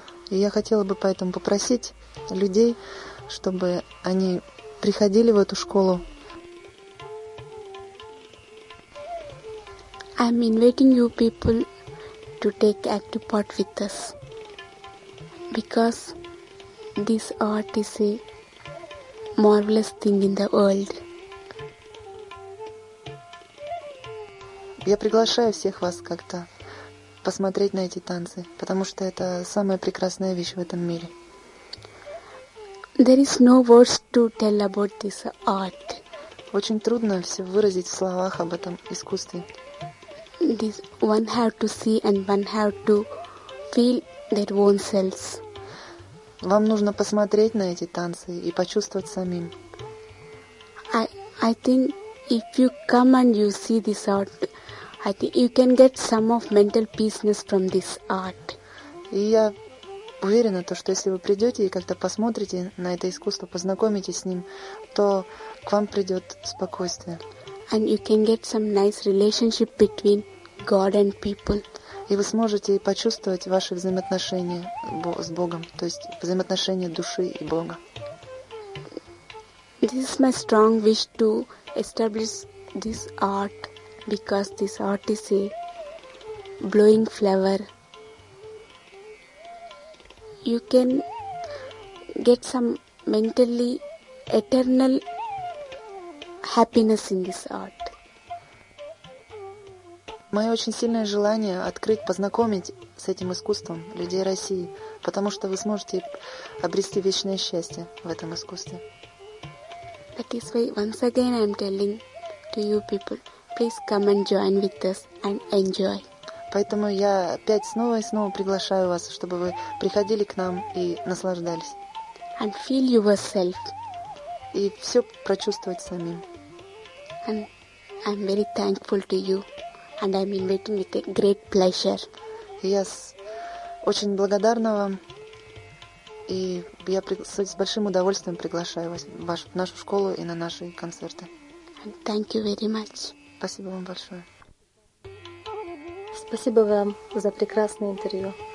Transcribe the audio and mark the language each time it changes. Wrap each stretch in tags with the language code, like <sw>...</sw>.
<ru>И я хотела бы поэтому попросить людей, чтобы они приходили в эту школу.</ru> <en>I'm inviting you people to take active part with us. Because this art is a marvelous thing in the world.</en> <ru>Я приглашаю всех вас как-то посмотреть на эти танцы, потому что это самая прекрасная вещь в этом мире.</ru> <en>There is no words to tell about this art.</en> <ru>Очень трудно все выразить в словах об этом искусстве.</ru> <en>This one have to see and one have to feel their own selves.</en> <ru>Вам нужно посмотреть на эти танцы и почувствовать самим.</ru> <en>I I think if you come and you see this art, I think you can get some of mental peaceness from this art.</en> <ru>И я уверена, то, что если вы придете и как-то посмотрите на это искусство, познакомитесь с ним, то к вам придет спокойствие.</ru> <en>And you can get some nice relationship between God and people.</en> <ru>И вы сможете почувствовать ваши взаимоотношения с Богом, то есть взаимоотношения души и Бога.</ru> <en>This is my strong wish to establish this art, because this art is a blowing flower. You can get some mentally eternal happiness in this art.</en> <ru>Мое очень сильное желание открыть, познакомить с этим искусством людей России, потому что вы сможете обрести вечное счастье в этом искусстве.</ru> <en>That is why once again I'm telling to you people, please come and join with us and enjoy.</en> <ru>Поэтому я опять снова и снова приглашаю вас, чтобы вы приходили к нам и наслаждались.</ru> <en>And feel yourself.</en> <ru>И все прочувствовать самим.</ru> <en>And I'm very thankful to you. And I'm inviting with a great pleasure.</en> <ru>Yes, очень благодарна вам, и я с большим удовольствием приглашаю вас в нашу школу и на наши концерты.</ru> <en>And thank you very much.</en> <ru>Спасибо вам большое. Спасибо вам за прекрасное интервью.</ru>